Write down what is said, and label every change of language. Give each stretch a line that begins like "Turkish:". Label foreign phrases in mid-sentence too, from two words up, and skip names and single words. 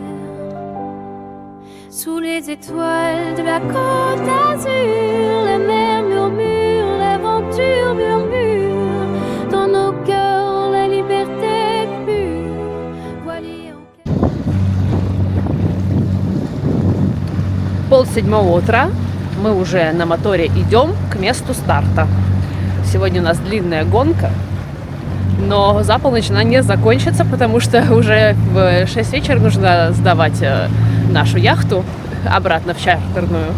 French: Sous les étoiles de la côte d'Azur, la mer murmure, l'aventure murmure. Dans nos cœurs, la liberté pure. Voilier en quête.
Russian: 6:30 утра. Мы уже на моторе идем к месту старта. Сегодня у нас длинная гонка, но за полночь она не закончится, потому что уже в 6 вечера нужно сдавать нашу яхту обратно в чартерную.